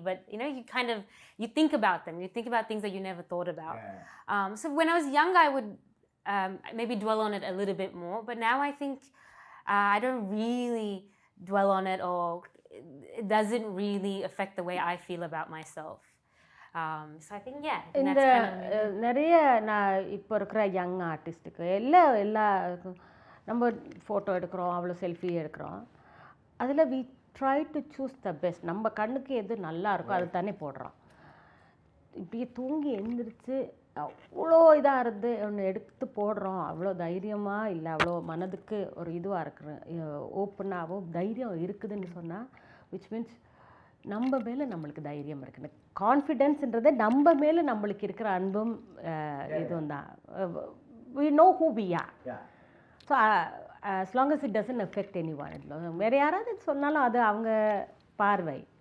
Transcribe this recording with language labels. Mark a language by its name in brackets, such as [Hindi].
[English] But, you think about them. You think about things that you never thought about. Yeah. So when I was younger, I would maybe dwell on it a little bit more. But now I think I don't really dwell on it, or it doesn't really affect the way I feel about myself. So I think, [Tamil] இந்த நிறைய நான் இப்போ இருக்கிற young ஆர்டிஸ்ட்டுக்கு எல்லா நம்ம photo எடுக்கிறோம், அவ்வளோ selfie எடுக்கிறோம். அதில் [English] We try to choose the best. [Tamil] நம்ம கண்ணுக்கு எது நல்லா இருக்கோ அது தானே போடுறோம். இப்படியே தூங்கி எழுந்திரிச்சு அவ்வளோ இதாக இருந்து ஒன்று எடுத்து போடுறோம். அவ்வளோ தைரியமாக இல்லை, அவ்வளோ மனதுக்கு ஒரு இதுவாக இருக்கிற ஓப்பனாகவோ தைரியம் இருக்குதுன்னு சொன்னால், [English] which means [Tamil] நம்ம மேலே நம்மளுக்கு தைரியம் இருக்குன்னு. கான்ஃபிடென்ஸ்ன்றது நம்ம மேலே நம்மளுக்கு இருக்கிற அன்பும் இதுவும் தான். [English] we know who we are. So as long as it doesn't affect anyone, [Tamil] வேறு யாராவது சொன்னாலும் அது அவங்க பார்வை.